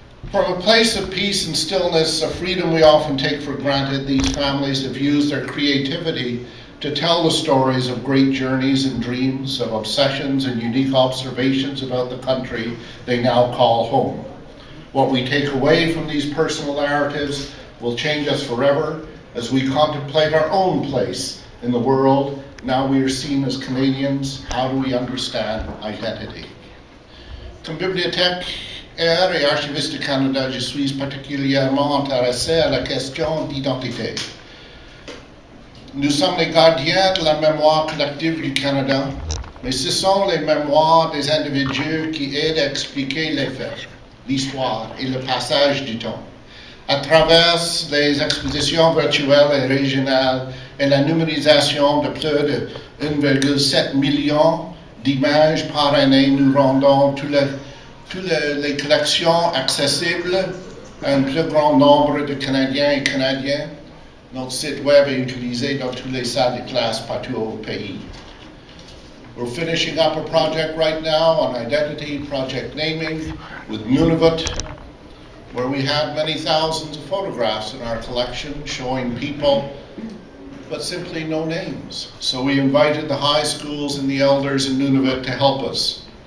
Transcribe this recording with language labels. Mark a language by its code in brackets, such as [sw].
[en] From a place of peace and stillness, a freedom we often take for granted, these families have used their creativity to tell the stories of great journeys and dreams, of obsessions and unique observations about the country they now call home. What we take away from these personal narratives will change us forever as we contemplate our own place in the world. Now we are seen as Canadians. How do we understand identity? [fr] Comme bibliothécaire et archiviste du Canada, je suis particulièrement intéressé à la question d'identité. Nous sommes les gardiens de la mémoire collective du Canada, mais ce sont les mémoires des individus qui aident à expliquer les faits, l'histoire et le passage du temps. À travers les expositions virtuelles et régionales et la numérisation de plus de 1,7 million d'images par année, nous rendons toutes les collections accessibles à un plus grand nombre de Canadiens et Canadiennes. Notre site web est utilisé dans toutes les salles de classe partout au pays. [en] We're finishing up a project right now on identity, project naming, with Nunavut, where we have many thousands of photographs in our collection showing people, but simply no names. So we invited the high schools and the elders in Nunavut to help us.